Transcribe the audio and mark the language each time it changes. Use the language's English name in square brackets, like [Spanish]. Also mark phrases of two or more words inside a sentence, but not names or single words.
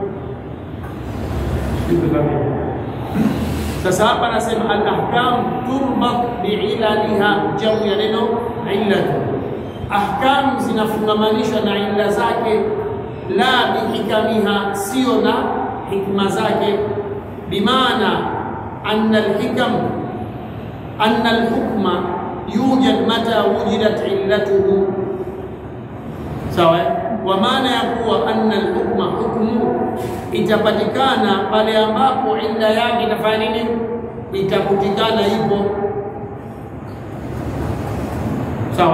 [Swahili] Sasa hapa nasema [Arabic] الأحكام تربط بعللها, [Swahili] jamu ya neno illatu. Ahkam zinafungamanishwa na illa zake, [Arabic] لا بحكمها, [Swahili] sio na hikma zake. [Arabic] Bimaana أن الحكم أن الحكم يوجد متى وجدت علته. [Swahili] Sawa? Kwa maana ya kuwa [Arabic] أن الحكم, [Swahili] hukmu itapatikana pale ambapo illa yake itafanya nini? Itakutikana ipo. Sawa?